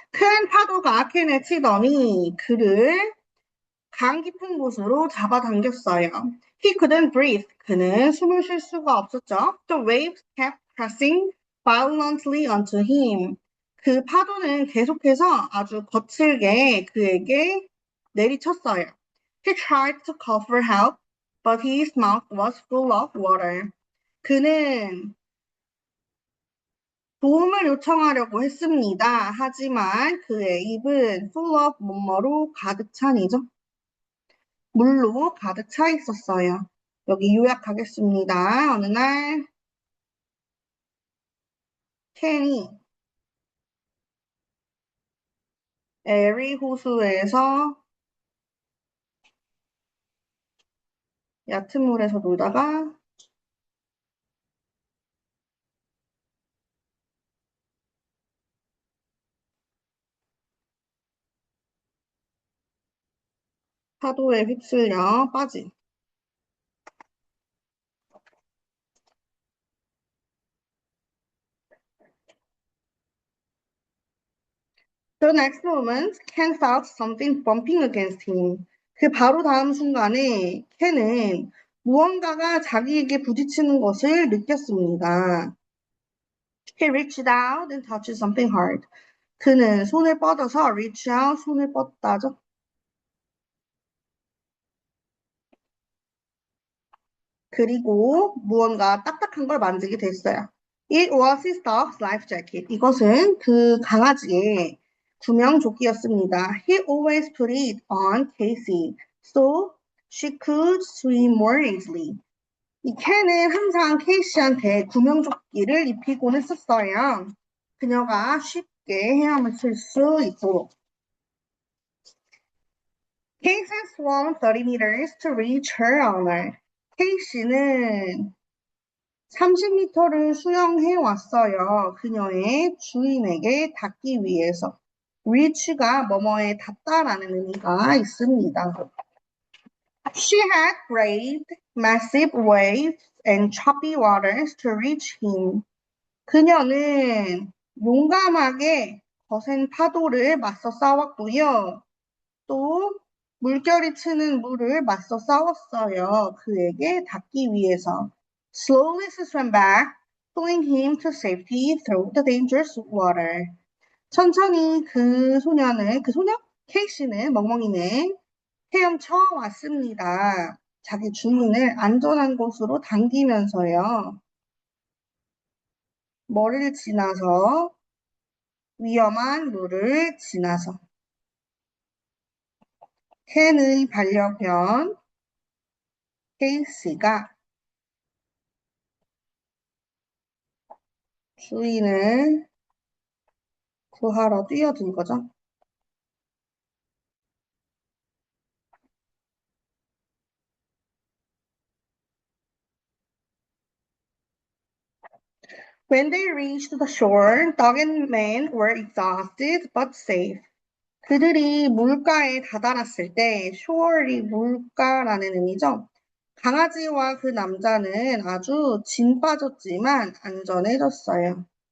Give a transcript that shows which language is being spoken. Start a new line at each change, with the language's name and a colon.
Korean: 큰 파도가 캔을 치더니 그를 강 깊은 곳으로 잡아당겼어요.
English: He couldn't breathe.
Korean: 그는 숨을 쉴 수가 없었죠.
English: The waves kept crashing violently onto him.
Korean: 그 파도는 계속해서 아주 거칠게 그에게 내리쳤어요.
English: He tried to call for help, but his mouth was full of water.
Korean: 그는 도움을 요청하려고 했습니다. 하지만 그의 입은
English: full of
Korean: 뭐뭐로 가득 찬이죠. 물로 가득 차 있었어요. 여기 요약하겠습니다. 어느 날 켄이 에리 호수에서 얕은 물에서 놀다가 파도에 휩쓸려 빠진.
English: The next moment, Ken felt something bumping against him.
Korean: 그 바로 다음 순간에 켄은 무언가가 자기에게 부딪히는 것을 느꼈습니다.
English: He reached out and touched something hard.
Korean: 그는 손을 뻗어서
English: reach out,
Korean: 손을 뻗다죠. 그리고 무언가 딱딱한 걸 만지게 됐어요.
English: It was his dog's life jacket.
Korean: 이것은 그 강아지의 구명조끼였습니다.
English: He always put it on Casey, so she could swim more easily.
Korean: 이 캔은 항상 케이시한테 구명조끼를 입히곤 했었어요. 그녀가 쉽게 헤엄을 칠 수 있도록.
English: Casey swam 30 meters to reach her owner.
Korean: 케이시는 30m를 수영해 왔어요. 그녀의 주인에게 닿기 위해서. reach가 뭐뭐에 닿다라는 의미가 있습니다.
English: She had braved massive waves and choppy waters to reach him.
Korean: 그녀는 용감하게 거센 파도를 맞서 싸웠고요. 또 물결이 치는 물을 맞서 싸웠어요. 그에게 닿기 위해서.
English: Slowly she swam back, pulling him to safety through the dangerous water.
Korean: 천천히 그 소녀? 케이씨는, 멍멍이는 헤엄쳐 왔습니다. 자기 주인을 안전한 곳으로 당기면서요. 뭐를 지나서, 위험한 물을 지나서. 켄의 반려견, 케이씨가 주인을 구하러 뛰어든 거죠.
English: When they reached the shore, dog and man were exhausted but safe.
Korean: 그들이 물가에 다다랐을 때, shore이 물가라는 의미죠. 강아지와 그 남자는 아주 진 빠졌지만 안전해졌어요.